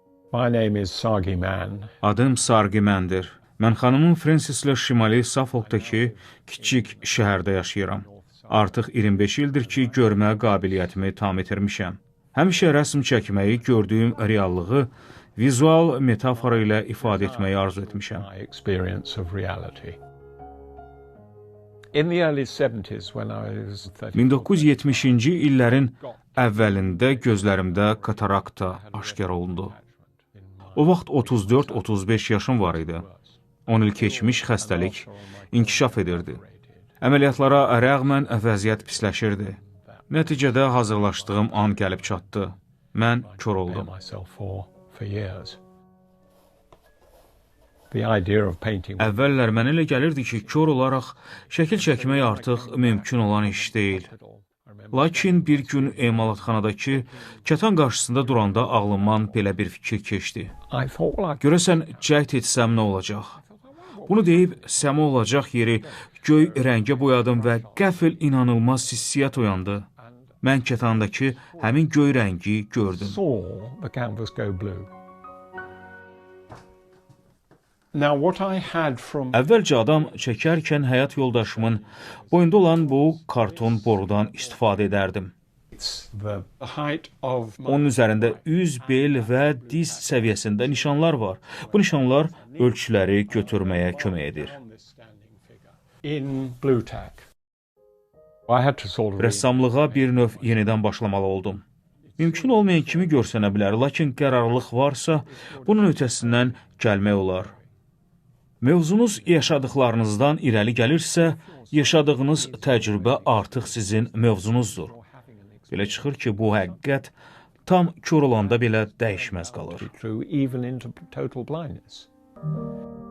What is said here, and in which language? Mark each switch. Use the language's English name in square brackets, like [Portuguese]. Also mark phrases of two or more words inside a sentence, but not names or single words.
[English] My name is Sargi Man. [Azerbaijani] Adım Sargi Məndir. Mən xanımım Fransislə Şimali Suffolkdakı kiçik şəhərdə yaşayıram. Artıq 25 ildir ki, görmə qabiliyyətimi tam itirmişəm. Həmişə rəsm çəkməyi, gördüyüm reallığı vizual metafora ilə ifadə etməyi arzu etmişəm. [English] My experience of reality. In the early 70s when I was 34, [Azerbaijani] 1970-ci illərin əvvəlində gözlərimdə katarakta aşkar olundu. O vaxt 34-35 yaşım var idi. 10 il keçmiş xəstəlik inkişaf edirdi. Əməliyyatlara rəğmən vəziyyət pisləşirdi. Nəticədə hazırlaşdığım an gəlib çatdı. Mən kör oldum. [English] myself for years. The idea of painting [Azerbaijani] Əvvəllər mənə elə gəlirdi ki, kör olaraq şəkil çəkmək artıq mümkün olan iş deyil. Lakin bir gün emalatxanadakı kətan qarşısında duranda ağlımdan belə bir fikir keçdi. [English] I thought, well, [Azerbaijani] Görəsən, cəhd etsəm nə olacaq? Bunu deyib, səma olacaq yeri göy rəngə boyadım və qəfil inanılmaz hissiyyat oyandı. Mən kətandakı həmin göy rəngi gördüm. [English] saw the canvas go blue. Now what I had from [Azerbaijani] Əvvəlcə adam çəkərkən həyat yoldaşımın boyunda olan bu karton borudan istifadə edərdim. [English] the height of my [Azerbaijani] Onun üzərində üz, bel və diz səviyyəsində nişanlar var. Bu nişanlar ölçüləri götürməyə kömək edir. [English] in blue tack. I had to sort of [Azerbaijani] Rəssamlığa bir növ yenidən başlamalı oldum. Mümkün olmayan kimi görsənə bilər, lakin qərarlılıq varsa, bunun ötəsindən gəlmək olar. Mövzunuz yaşadıqlarınızdan irəli gəlirsə, yaşadığınız təcrübə artıq sizin mövzunuzdur. Belə çıxır ki, bu həqiqət tam kör olanda belə dəyişməz qalır. [English] true even into total blindness.